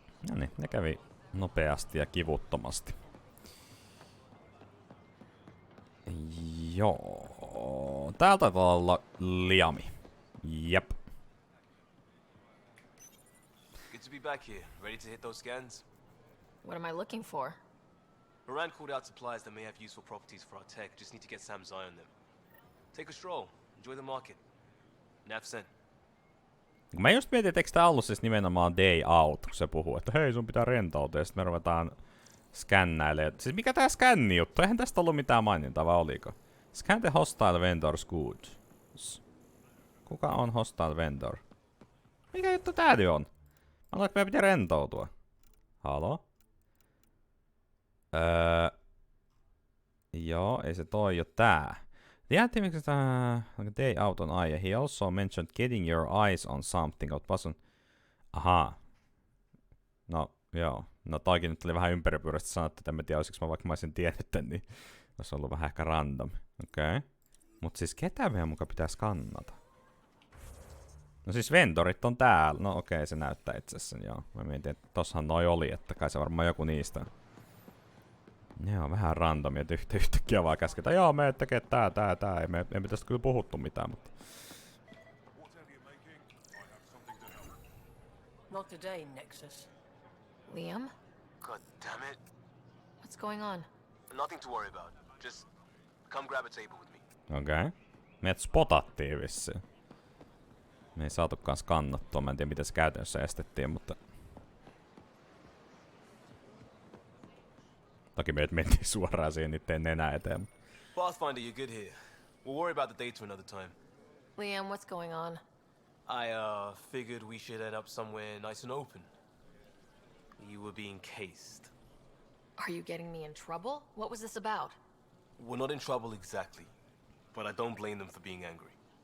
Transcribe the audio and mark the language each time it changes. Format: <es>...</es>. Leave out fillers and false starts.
<fi>No niin, ne kävi nopeasti ja kivuttomasti. Joo. Täältä taitaa olla Liami. Jep.</fi> <en>Good to be back here, ready to hit those scans. What am I looking for? Moran called out supplies that may have useful properties for our tech. Just need to get Sam's eye on them. Take a stroll. Enjoy the market. Nafsen.</en> <fi>Mä just mietin, että eikö tää ollut siis nimenomaan day out, kun se puhuu, että hei sun pitää rentoutua ja sit me ruvetaan skännäilemään. Siis mikä tää skänni juttu? Eihän tästä ollut mitään mainintaa, vai oliko?</fi> <en>Scan the hostile vendors goods.</en> <fi>Kuka on</fi> <en>hostile vendor?</en> <fi>Mikä juttu tää nyt on? Mä luulen, että meidän pitää rentoutua. Halo? Joo, ei se toi jo tää.</fi> <en>The anti day out on eye. He also mentioned getting your eyes on something.</en> <fi>Aha. No, joo. No toikin nyt oli vähän ympäripyöräisesti sanottu, että en tiedä, olisiko vaikka mä olisin tiennyt tän, niin olisi ollut vähän ehkä random. Okei. Mut siis ketä meidän muka pitää skannata? No siis vendorit on täällä. No okei, se näyttää itse joo. Mä mietin, että tossahan noi oli, että kai se varmaan joku niistä. Ne on vähän randomia, että yhtäkkiä vaan käsketään. Joo, me tekee tää. Ei me tästä kyllä puhuttu mitään, mutta...</fi> <en>Not today, Nexus. Liam? God damn it. What's going on? Nothing to worry about. Just come grab a table with me.</en> <fi>Okei. Meidät spotattiin vissiin. Me ei saatu kans kannattua. Mä en tiedä mitä se käytännössä estettiin, mutta... Toki meidät mentiin suoraan siihen niitten nenä eteen.</fi> <en>Pathfinder, you're good here. We'll worry about the data another time. Liam, what's going on? I, figured we should head up somewhere nice and open. You were being cased. Are you getting me in trouble? What was this about? We're not in trouble exactly, but I don't blame them for being angry.</en>